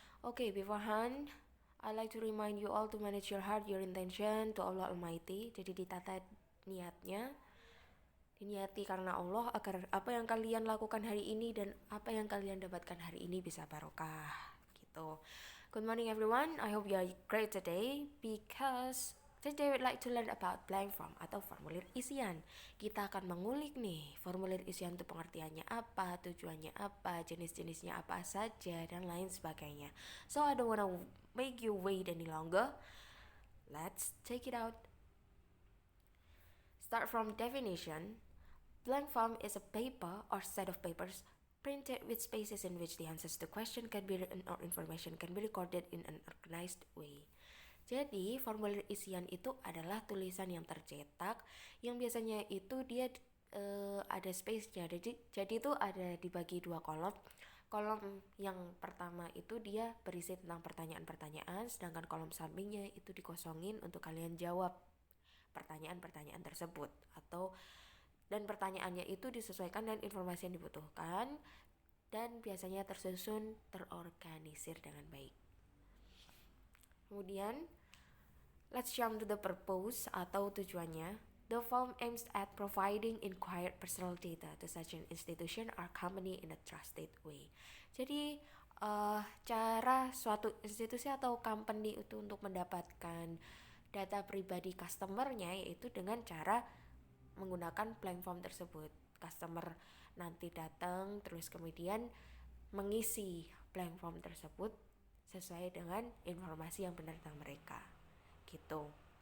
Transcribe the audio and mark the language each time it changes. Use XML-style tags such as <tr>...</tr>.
<en>Okay, beforehand I like to remind you all to manage your heart, your intention to Allah Almighty.</en> <id>Jadi ditata niatnya, diniati karena Allah agar apa yang kalian lakukan hari ini dan apa yang kalian dapatkan hari ini bisa barokah gitu.</id> <en>Good morning everyone, I hope you are great today because today we'd like to learn about blank form</en> <id>atau formulir isian. Kita akan mengulik nih formulir isian itu pengertiannya apa, tujuannya apa, jenis-jenisnya apa saja dan lain sebagainya.</id> <en>So I don't wanna make you wait any longer. Let's take it out. Start from definition. Blank form is a paper or set of papers printed with spaces in which the answers to question can be written or information can be recorded in an organized way.</en> <id>Jadi, formulir isian itu adalah tulisan yang tercetak yang biasanya itu dia ada space-nya. Jadi itu ada dibagi dua kolom. Kolom yang pertama itu dia berisi tentang pertanyaan-pertanyaan, sedangkan kolom sampingnya itu dikosongin untuk kalian jawab pertanyaan-pertanyaan tersebut dan pertanyaannya itu disesuaikan dengan informasi yang dibutuhkan dan biasanya tersusun terorganisir dengan baik.</id> <en>Kemudian let's jump to the purpose</en> <id>atau tujuannya.</id> <en>The form aims at providing inquired personal data to such an institution or company in a trusted way.</en> <id>Jadi cara suatu institusi atau company itu untuk mendapatkan data pribadi customernya yaitu dengan cara menggunakan blank form tersebut. Customer nanti datang terus kemudian mengisi blank form tersebut sesuai dengan informasi yang benar tentang mereka gitu.</id>